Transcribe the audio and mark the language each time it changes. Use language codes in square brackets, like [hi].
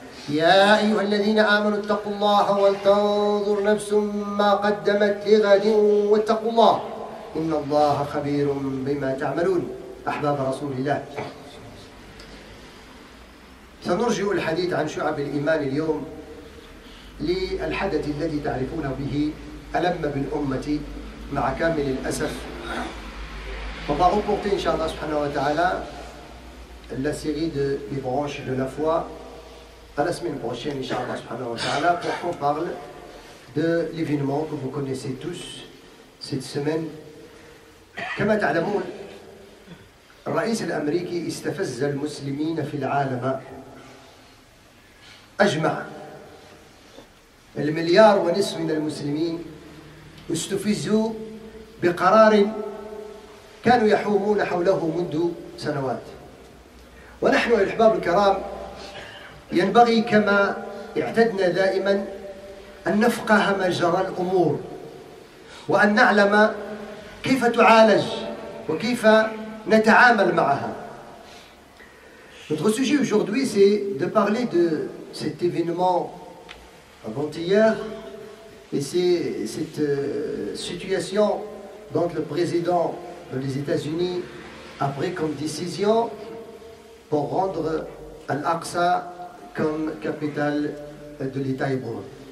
[ar] يا أيها الذين آمنوا اتقوا الله ولتنظر نفس ما قدمت لغد واتقوا الله إن الله خبير بما تعملون. أحباب رسول الله، سنرجع الحديث عن شعب الإيمان اليوم للحدث الذي تعرفون به ألم بالأمة مع كامل الأسف. [fr] On va reporter, Inch'Allah subhanahu wa ta'ala, la série des branches de la foi à la semaine prochaine, Inch'Allah subhanahu wa ta'ala, pour qu'on parle de l'événement que vous connaissez tous cette semaine. [ar] كما تعلمون، الرئيس الأمريكي استفز المسلمين في العالم أجمع. 1.5 مليار من المسلمين استفزوا بقرار كانوا يحومون حوله منذ سنوات. ونحن يا الأحباب الكرام ينبغي كما اعتدنا دائما أن نفقه مجرى الأمور، وأن نعلم كيف تعالج وكيف نتعامل معها. [fr] Notre sujet aujourd'hui, c'est de parler de cet événement avant-hier, et c'est cette situation dont le président des États-Unis a pris comme décision pour rendre Al-Aqsa comme capitale de l'État hébreu.